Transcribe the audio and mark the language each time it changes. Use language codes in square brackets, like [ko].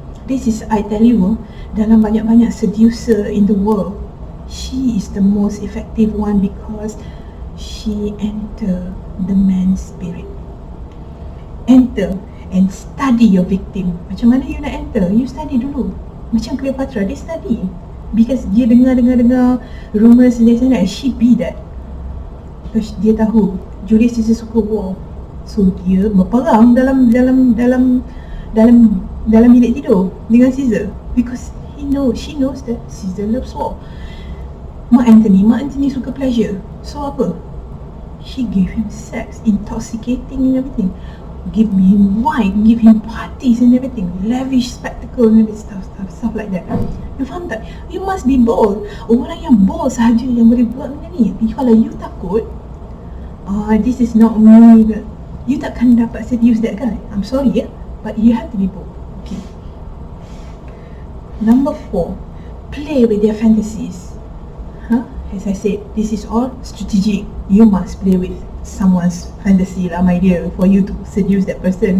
[en] This is, I tell you, [ms] dalam banyak-banyak [en] seducer in the world, she is the most effective one because she enter the man's spirit. Enter and study your victim. [ms] Macam mana [en] you nak enter? You study dulu. [ms] Macam Cleopatra, dia study. Because dia dengar rumors dia sana, she be that. Because dia tahu Julius Caesar suka war. So dia berperang dalam bilik tidur dengan Caesar. [en] Because she knows that Caesar loves war. Mark Antony [ms] suka pleasure. So apa? [en] She gave him sex, intoxicating and everything. Give him wine, give him parties and everything, lavish spectacle and stuff like that. You faham tak? You must be bold. [ms] Orang yang bold sahaja yang boleh buat benda ni. [en] Kalau you takut, this is not me, you [ms] takkan dapat [en] seduce that guy. I'm sorry, but you have to be bold. Okay. Number 4, play with their fantasies. As I said, this is all strategic. You must play with someone's fantasy lah, my dear, for you to seduce that person.